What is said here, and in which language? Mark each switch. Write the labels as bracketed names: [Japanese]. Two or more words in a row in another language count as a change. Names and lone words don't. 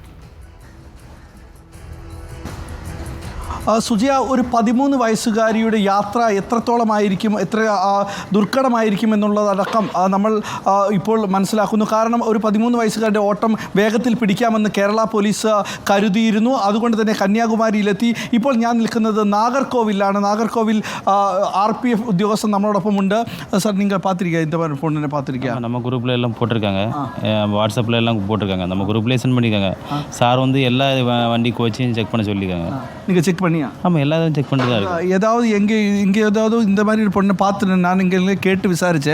[Malayalam] സുജിയ, ഒരു 13 വയസ്സുകാരിയുടെ യാത്ര എത്രത്തോളമായിരിക്കും, എത്ര ദുർഘടമായിരിക്കും എന്നുള്ളതടക്കം നമ്മൾ ഇപ്പോൾ മനസ്സിലാക്കുന്നു. കാരണം ഒരു 13 വയസ്സുകാരുടെ ഓട്ടം വേഗത്തിൽ പിടിക്കാമെന്ന് കേരള പോലീസ് കരുതിയിരുന്നു. അതുകൊണ്ട് തന്നെ കന്യാകുമാരിയിലെത്തി. ഇപ്പോൾ ഞാൻ നിൽക്കുന്നത് നാഗർകോവിലാണ്. നാഗർകോവിൽ RPF ഉദ്യോഗസ്ഥൻ നമ്മളോടൊപ്പം ഉണ്ട്. [Tamil] சார், நீங்கள் பார்த்துருக்கீங்க இந்த மாதிரி பொண்ணு பார்த்துருக்கீங்க? நம்ம குரூப்பில் எல்லாம் போட்டிருக்காங்க, வாட்ஸ்அப்பில் எல்லாம் போட்டிருக்காங்க, நம்ம குரூப்லேயே சென்ட் பண்ணியிருக்காங்க. சார் வந்து எல்லா வண்டி கோச்சையும் செக் பண்ண சொல்லியிருக்காங்க. நீங்கள் செக் பண்ணியா? ஆமாம், எல்லாரும் செக் பண்ணிட்டு தான் இருக்கு. ஏதாவது இங்கே ஏதாவது இந்த மாதிரி ஒரு பொண்ணை பார்த்து நான் இங்கே கேட்டு விசாரித்தேன்.